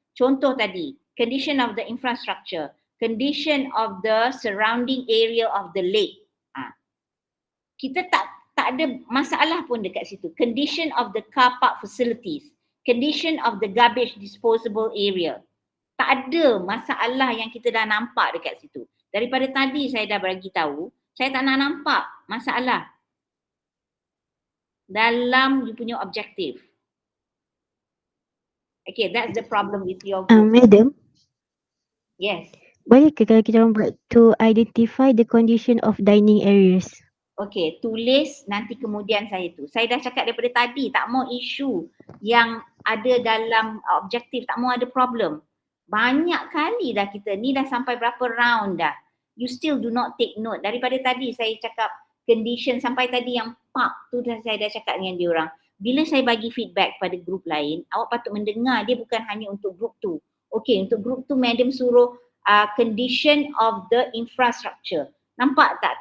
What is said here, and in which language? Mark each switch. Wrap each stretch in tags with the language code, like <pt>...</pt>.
<ms>Contoh tadi,</ms> <en>condition of the infrastructure, condition of the surrounding area of the lake.</en> <ms>Kita tak ada masalah pun dekat situ.</ms> <en>Condition of the car park facilities, condition of the garbage disposable area.</en> <ms>Tak ada masalah yang kita dah nampak dekat situ. Daripada tadi saya dah bagi tahu, saya tak nak nampak masalah dalam you punya objektif.</ms> <en>Okay, that's the problem with your group. Madam, Yes.</en> <ms>boleh ke kalau kita orang buat</ms> <en>to identify the condition of dining areas?</en> <ms>Okay, tulis nanti kemudian saya tu. Saya dah cakap daripada tadi, tak mau isu yang ada dalam objektif, tak mau ada problem. Banyak kali dah kita, ni dah sampai berapa round dah.</ms> <en>You still do not take note.</en> <ms>Daripada tadi saya cakap condition sampai tadi yang park tu dah saya dah cakap dengan dia orang. Bila saya bagi feedback pada grup lain, awak patut mendengar dia bukan hanya untuk grup tu. Okay, untuk grup tu madam suruh</ms> <en>condition of the infrastructure.</en> <ms>Nampak tak?</ms>